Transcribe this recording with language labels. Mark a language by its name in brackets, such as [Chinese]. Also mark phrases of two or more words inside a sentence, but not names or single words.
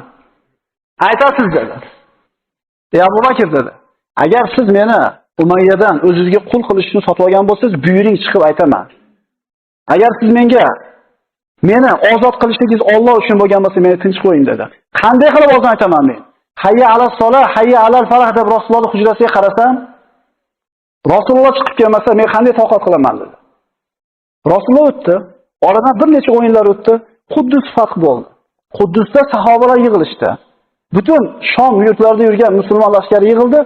[Uzbek] Aytasiz dedi. Abu Bakr dedi. Agar siz meni Umayyadan o'zingizga qul qilishni sotib olgan bo'lsangiz, buyuring chiqib aytaman. Agar siz meni ozod qilishligingiz Alloh uchun bo'lgan bo'lsa, meni tinch qo'ying dedi. Qanday qilib ozon aytaman men? [Arabic] حي على الصلاة، حي على الفلاح [Uzbek] deb Rasululloh hujrasiga qarasam, Rasululloh chiqib kelmasa, men qanday toqat qilaman dedi. Rasululloh o'tdi. Oradan bir necha o'yinlar o'tdi. Quddus fath bo'ldi. Quddusda sahobalar yig'ilishdi. Butun Shom yurtlarida yurgan musulmon lashkari yig'ildi.